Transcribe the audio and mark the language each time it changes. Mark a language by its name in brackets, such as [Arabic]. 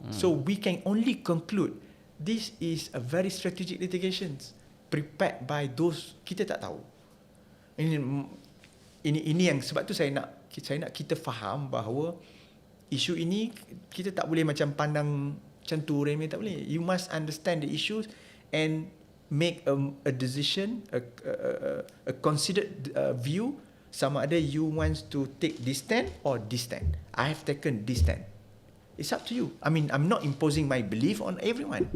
[English] So we can only conclude this is a very strategic litigations prepared by those [Malay] kita tak tahu. Ini yang sebab tu saya nak kita faham bahawa isu ini kita tak boleh macam pandang macam tu remeh, tak boleh. [English] You must understand the issues and make a decision, a considered view, [Malay] sama ada [English] you want to take this stand or this stand. I have taken this stand. It's up to you. I mean, I'm not imposing my belief on everyone.